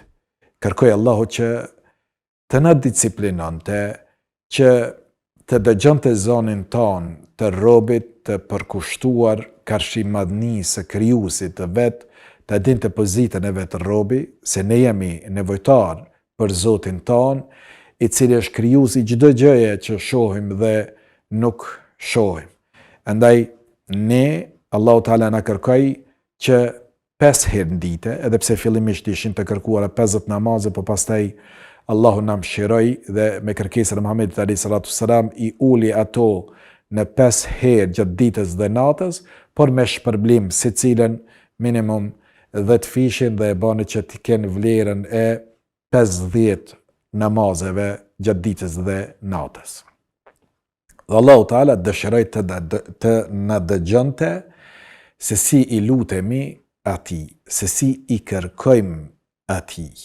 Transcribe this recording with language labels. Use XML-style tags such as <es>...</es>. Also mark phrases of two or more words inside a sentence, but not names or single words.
<sq>Kërkoi Allahu që të na disciplinonte, që të dëgjonte zonin ton të robit të përkushtuar karshi madhnisë së krijuesit të vet, të dinte pozitën e vet robi, se ne jemi nevojtar për Zotin ton, i cili është krijuesi çdo gjëje që shohim dhe nuk shohim. Andaj ne, Allahu Teala na kërkoi që 5 herë në ditë, edhe pse fillimisht ishin të kërkuara 50 namaze, por pastaj Allahu na mëshiroi dhe me kërkesën e Muhamedit</sq> <ar>عليه الصلاة والسلام</ar> <sq>i uli ato në 5 herë gjatë ditës dhe natës, por me shpërblim secilën minimum 10 fishin dhe e bani që të kenë vlerën e 50 namazeve gjatë ditës dhe natës. Dhe Allahu Teala dëshiroi të na dëgjonte se si i lutemi atij, se si i kërkojmë atij.</sq>